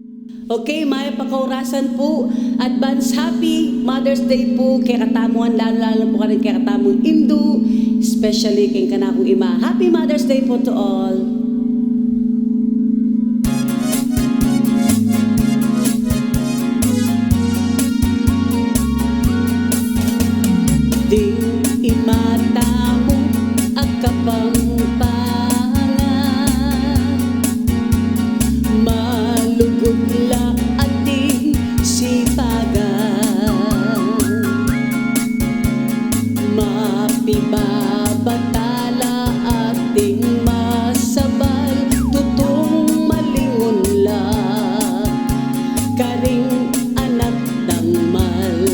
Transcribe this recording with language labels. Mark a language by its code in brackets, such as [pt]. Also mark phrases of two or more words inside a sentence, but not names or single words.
[pam] Okay, may pakaurasan po. [en] Advance Happy Mother's Day [pam] po kay katamuan, lalo po ka rin kay katamuang Indu, especially kay kanakong ima. [en] Happy Mother's Day po to all. [pam] Ding imata mo ang kapampangan, malugod la ating sipagan, mapibabatala ating masabay, tutong malingon la karing anak dangmal.